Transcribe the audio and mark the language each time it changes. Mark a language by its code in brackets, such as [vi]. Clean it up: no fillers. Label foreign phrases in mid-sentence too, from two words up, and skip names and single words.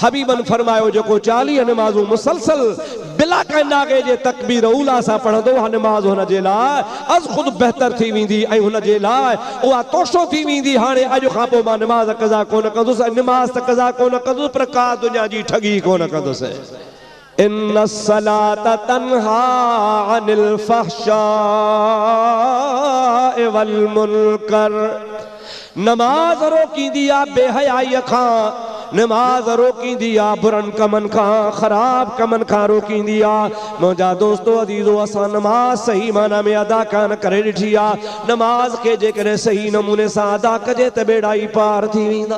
[sd] हबीबन फरमायो जेको 40 नमाज़ूं मुसलसल बिला कंहिं नागे जे तकबीर उला सां पढ़ंदो, उहा नमाज़ हुन जे लाइ अज़ ख़ुदि बहितर थी वेंदी ऐं हुन जे लाइ उहा तोशो थी वेंदी। हाणे अॼु खां पोइ मां नमाज़ क़ज़ा कोन कंदुसि, नमाज़ त क़ज़ा कोन कंदुसि, पर का दुनिया जी ठगी कोन कंदुसि। [ar] إن الصلاة تنهى عن الفحشاء والمنكر, [sd] नमाज रोकींदी आहे बेहयाईअ खां, नमाज रोकींदी आहे बुरनि कमनि खां, ख़राब कमनि खां रोकींदी आहे। मुंहिंजा दोस्तो अज़ीज़ो, असां नमाज सही माना में अदा कान करे ॾिठी आहे। नमाज खे जेकॾहिं सही नमूने सां अदा कजे त बेड़ा ई पार थी वेंदा।